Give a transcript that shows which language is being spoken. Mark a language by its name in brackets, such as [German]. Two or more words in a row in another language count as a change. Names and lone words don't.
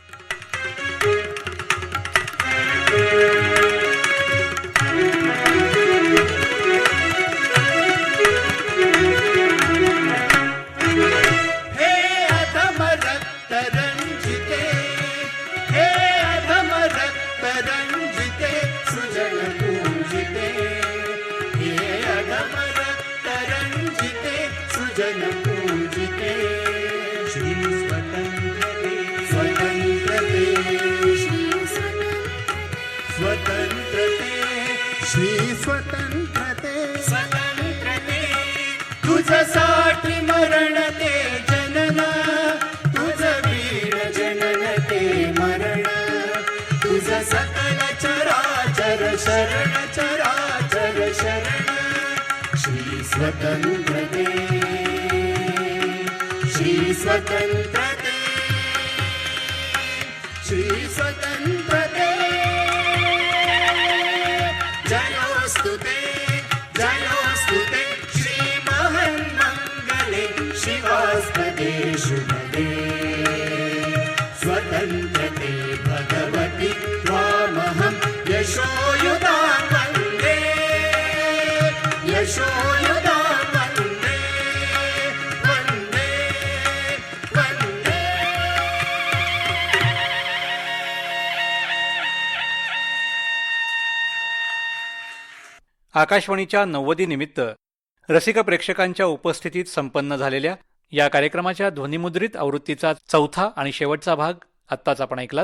[Marathi] हे अधम रक्त रंजिते, हे अधम रक्त रंजिते, सृजन पूजिते. हे अधम रक्त रंजिते, सृजन पूजिते. श्री स्वतंत्रते, स्वतंत्रते, श्री स्वतंत्रते, श्री स्वतंत्रते, स्वतंत्रते. तुझसाठी मरण ते जनन, तुझ वीर जनन ते मरण. तुझ सकल चराचर शरण, चराचर शरण. श्री स्वतंत्रते, श्री स्वतंत्रते, श्री स्वतंत्रते. जयोस्तु ते, जयोस्तु ते, श्री महन्मङ्गले शिवास्पदे शुभदे. [Sanskrit] स्वतन्त्रते भगवति त्वामहं यशोयुधां वन्दे, यशोयुधां वन्दे, वन्दे, वन्दे. [Marathi] आकाशवाणीच्या 90 निमित्त रसिक प्रेक्षकांच्या उपस्थितीत संपन्न झालेल्या या कार्यक्रमाच्या ध्वनिमुद्रित आवृत्तीचा 4था आणि शेवटचा भाग आत्ताच आपण ऐकलात.